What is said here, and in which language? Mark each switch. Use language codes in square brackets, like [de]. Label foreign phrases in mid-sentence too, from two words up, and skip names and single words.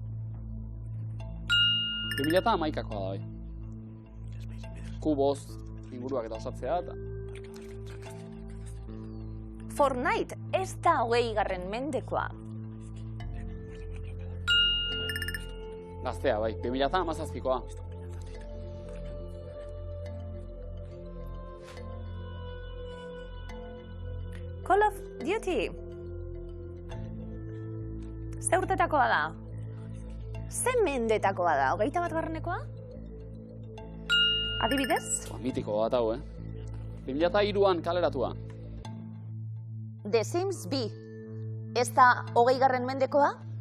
[eu] 2011koa da bai. Kuboz, inguruak eta osatzea eta... Fortnite ez da 20. mendekoa. Gaztea bai, 2017koa. Call of Duty. Ze urtetakoa da? Ze mendetakoa da? 21. Adibidez? Mitiko bat hau, 2003an kaleratua. The Sims 2. Ez da 20. mendekoa?